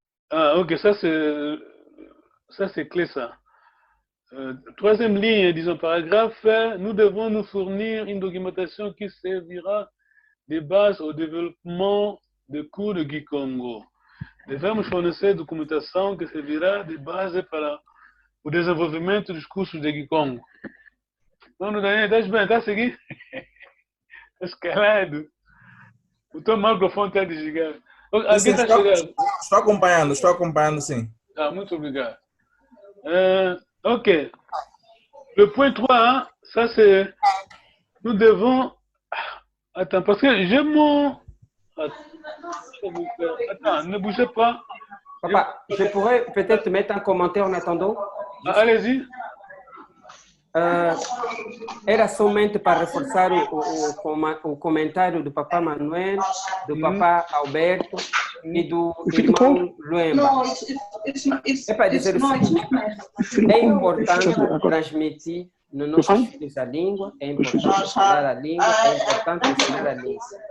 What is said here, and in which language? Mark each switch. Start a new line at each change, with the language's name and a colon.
French: Ah, ok, ça c'est clé, ça. Troisième ligne, disons paragraphe, nous devons nous fournir une documentation qui servira de base au développement des cours de Kikongo.
Portuguese: Devemos fornecer documentação que servirá de base para o desenvolvimento dos cursos de Kikongo. Mano, Daniel, estás bem? Está a seguir? Estás calado? O teu microfone está desligado. Alguém está chegando? Estou acompanhando, sim. Ah, muito obrigado.
French: Ok. Le point 3, hein, ça c'est... Nous devons... Attends, parce que j'ai mon... Attends, ne bougez pas. Papa, je pourrais peut-être mettre un commentaire en attendant. Allez-y.
Portuguese: Era somente para reforçar o comentário do Papa Manuel, do Papa Alberto e do irmão Luemba. É para dizer o seguinte: é importante transmitir nos nossos filhos a língua, é importante falar a língua, é importante ensinar a língua.